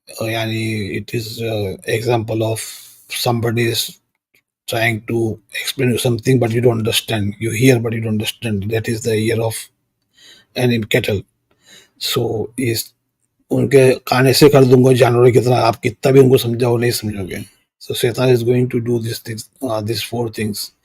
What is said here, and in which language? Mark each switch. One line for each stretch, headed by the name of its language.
English: یعنی it is example of somebody is trying to explain you something but you don't understand. You hear but you don't understand. That is the ear of an cattle.
Urdu: So ان کے کان ایسے کر دوں گا جانوروں کی طرح، آپ کتنا بھی ان کو سمجھاؤ نہیں سمجھو گے.
English: So Satan is going to do these four things.